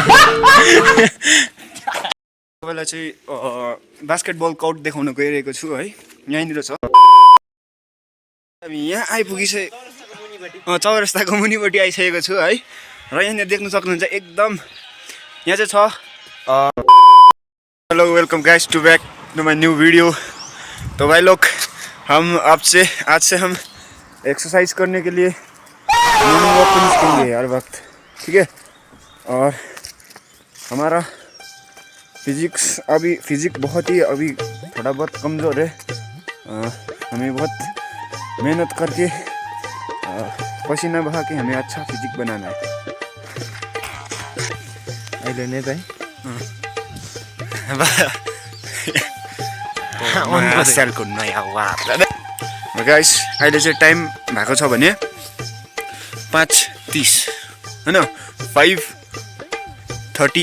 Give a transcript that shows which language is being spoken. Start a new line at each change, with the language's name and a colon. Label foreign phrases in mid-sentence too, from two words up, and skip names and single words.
Nepali: तपाईँलाई चाहिँ बास्केटबल कोर्ट देखाउन गइरहेको छु है यहीँनिर छ हामी यहाँ आइपुगिसके चौरस्ताको मुनिपट्टि आइसकेको छु है र यहाँनिर देख्न सक्नुहुन्छ एकदम यहाँ चाहिँ छ
English: hello welcome guys to back to my new video
Hindi: तो भाई लोग हम आज से हम एक्सरसाइज करने के लिए
English: morning walk
Hindi: पर निकलेंगे हर वक्त ठीक है और हमारा फिजिक बहुत ही अभी थोड़ा बहुत कमज़ोर है हमें बहुत मेहनत करके पसीना बहा के हमें अच्छा फिजिक बनाना है
Nepali: अहिले नै चाहिँ गाइस अहिले चाहिँ टाइम भएको छ भने 5:30 हैन 5:30